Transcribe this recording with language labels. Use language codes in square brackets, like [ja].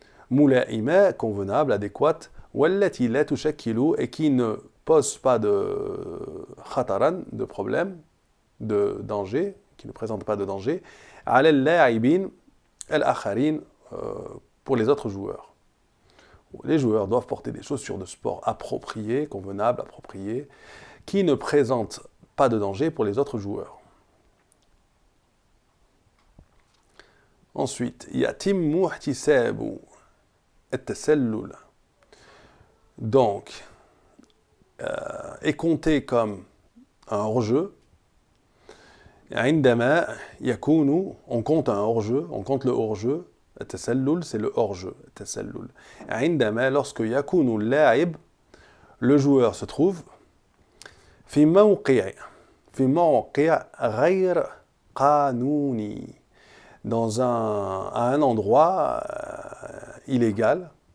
[ar] ملائمة, [fr] convenable, adéquate, [ar] والتي لا تشكل, [fr] et qui ne pose pas de khataran, de problème, de danger, qui ne présente pas de danger, [ar] على اللاعبين الآخرين, [fr] pour les autres joueurs. Les joueurs doivent porter des chaussures de sport appropriées, convenables, appropriées, qui ne présentent pas de danger pour les autres joueurs. [ar] Ensuite, يتم احتساب التسلل. [fr] Donc, est compté comme un hors-jeu. [ar] عندما يكون, [fr] on compte un hors-jeu, on compte le hors-jeu. التسلل, c'est le hors-jeu. [ar] التسلل. عندما, [fr] lorsque [ar] يكون اللاعب, [fr] le joueur se trouve [ar] في موقع غير قانوني, [fr] dans à un endroit illégal,